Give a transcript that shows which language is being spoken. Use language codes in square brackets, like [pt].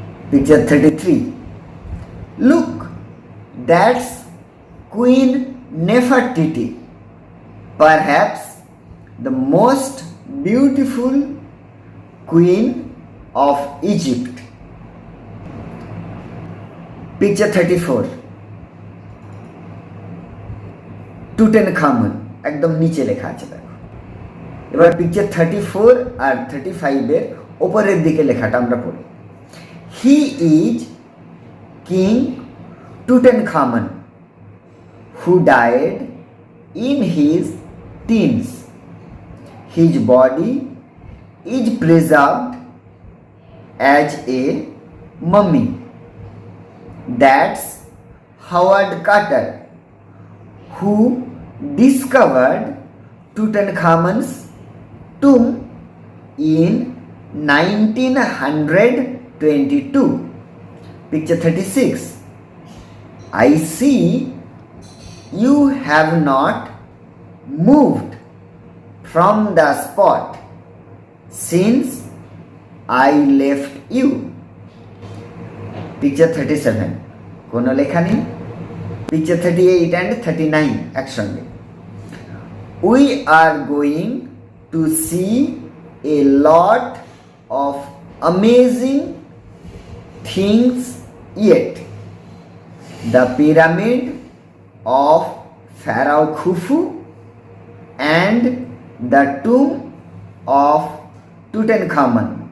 [en] Picture 33 look, that's Queen Nefertiti, perhaps the most beautiful queen of Egypt. [bn] Picture 34 টুটেনখামন একদম নিচে লেখা আছে দেখো। এবার পিকচার 34 আর 35-এর ওপরের দিকে লেখাটা আমরা পড়ি। [en] He is king Tutankhamun who died in his teens. His body is preserved as a mummy. That's Howard Carter, who discovered Tutankhamun's tomb in 1922. Picture 36 I see you have not moved from the spot since I left you. [bn] Picture 37 কোনো লেখা নেই। [en] Picture 38 and 39 [bn] একসঙ্গে [en] we are going to see a lot of amazing things yet. The pyramid of Pharaoh Khufu and the tomb of Tutankhamun.